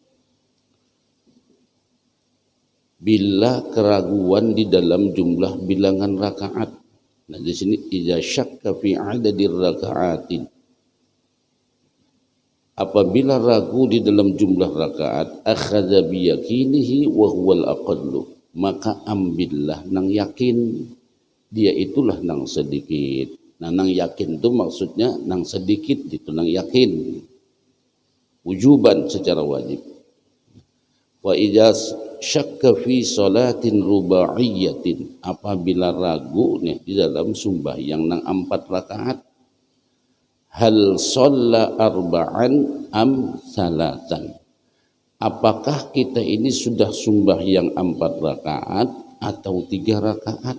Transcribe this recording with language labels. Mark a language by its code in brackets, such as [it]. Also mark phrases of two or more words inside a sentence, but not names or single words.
[bjn] Bila keraguan di dalam jumlah bilangan rakaat. Nah di sini [ar] إذا شك في عدد الركعات, [bjn] apabila ragu di dalam jumlah rakaat, [ar] أخذ بيقينه وهو الأقل, [bjn] maka ambillah nang yakin, dia itulah nang sedikit. Nah nang yakin itu maksudnya nang sedikit itu nang yakin, wujuban secara wajib. [ar] وإذا شك في صلاة رباعية, [bjn] apabila ragu nih di dalam sembahyang nang 4 rakaat, [ar] هل صلى أربعا أم ثلاثا, [bjn] apakah kita ini sudah sembahyang 4 rakaat atau 3 rakaat.